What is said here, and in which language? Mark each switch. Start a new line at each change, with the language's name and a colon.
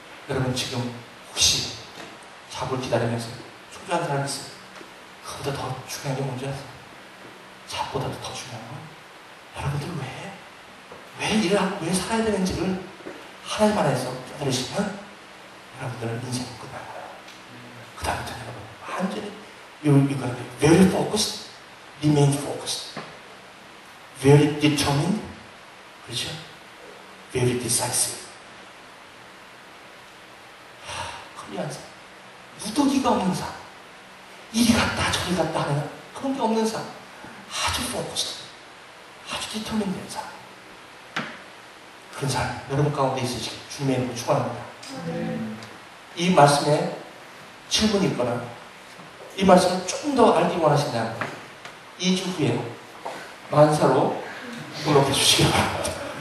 Korean: 여러분, 지금 혹시 잡을 기다리면서 초조한 사람이 있어요. 그보다 더 중요한 게 뭔지 아세요? 잡보다도 더 중요한 건 여러분들 왜 일을 하고 왜 살아야 되는지를 하나님 안에서 깨달으시면 여러분들은 인생이 끝난 거예요. 그 다음부터는 여러분 완전히
English: you're gonna be very focused, remain focused, very determined,
Korean: 그렇죠?
English: very decisive.
Korean: 클리어한 삶, 무더기가 없는 삶, 이리 갔다 저리 갔다 하는 그런 게 없는 삶, 아주 focused, 아주 determined 된 삶. 그런 삶 여러분 가운데 있으시길 주님의 이름으로 축원합니다. 이 말씀에 질문이 있거나 이 말씀을 좀 더 알기 원하신다면 2주 후에 만사로 등록해 주시기 바랍니다.